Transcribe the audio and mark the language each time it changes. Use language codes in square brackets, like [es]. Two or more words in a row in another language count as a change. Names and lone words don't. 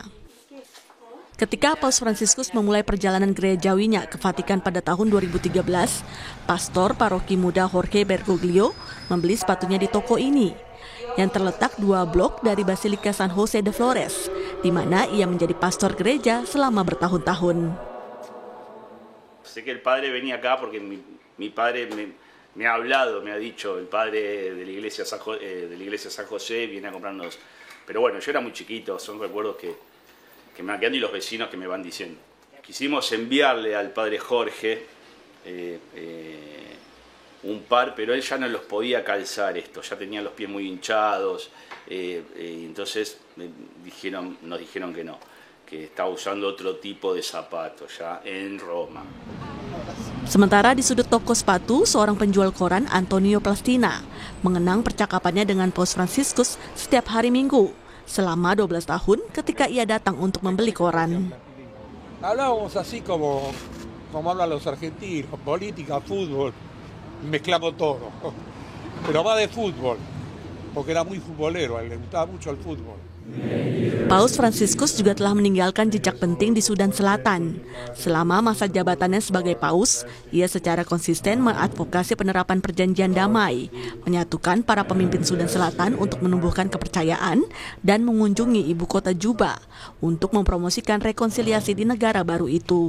[id] Ketika Paus Fransiskus memulai perjalanan gerejawinya ke Vatikan pada tahun 2013, pastor paroki muda Jorge Bergoglio membeli sepatunya di toko ini, yang terletak 2 blok dari Basilika San Jose de Flores, di mana ia menjadi pastor gereja selama bertahun-tahun. [es] Sé que el padre venía acá porque mi padre me ha hablado, me ha dicho, el padre de la iglesia San José viene a comprarnos. Pero bueno, yo era muy chiquito, son recuerdos que me van quedando y los vecinos que me van diciendo. Quisimos enviarle al padre Jorge un par, pero él ya no los podía calzar esto, ya tenía los pies muy hinchados, y entonces nos dijeron que no, que estaba usando otro tipo de zapatos ya en Roma. [id] Sementara di sudut toko sepatu, seorang penjual koran, Antonio Plastina, mengenang percakapannya dengan Paus Fransiskus setiap hari Minggu selama 12 tahun ketika ia datang untuk membeli koran. [es] Hablábamos así como hablan los argentinos, política, fútbol, mezclamos todo. Pero va de fútbol, porque era muy futbolero, le gustaba mucho el fútbol. [id] Paus Fransiskus juga telah meninggalkan jejak penting di Sudan Selatan. Selama masa jabatannya sebagai paus, ia secara konsisten mengadvokasi penerapan perjanjian damai, menyatukan para pemimpin Sudan Selatan untuk menumbuhkan kepercayaan dan mengunjungi ibu kota Juba untuk mempromosikan rekonsiliasi di negara baru itu.